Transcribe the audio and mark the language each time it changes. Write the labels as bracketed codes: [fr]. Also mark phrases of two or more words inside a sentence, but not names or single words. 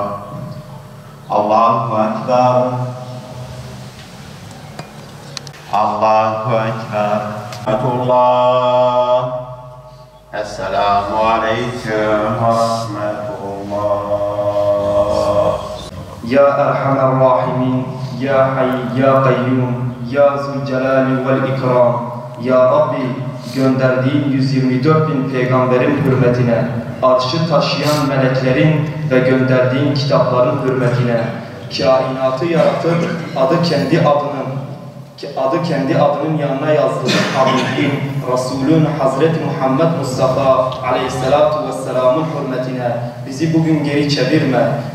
[ar] الله أكبر الله أكبر. ورحمة الله. السلام عليكم ورحمة الله. يا أرحم الراحمين يا حي يا قيوم يا ذا الجلال والإكرام. [tr] Ya Rabbi, gönderdiğin 124.000 peygamberin hürmetine, arşı taşıyan meleklerin ve gönderdiğin kitapların hürmetine, kainatı yaratıp adı kendi adının yanına yazdığı Habibin, Resulün Hazreti Muhammed Mustafa [ar] عليه الصلاة والسلام'ın [tr] hürmetine bizi bugün geri çevirme.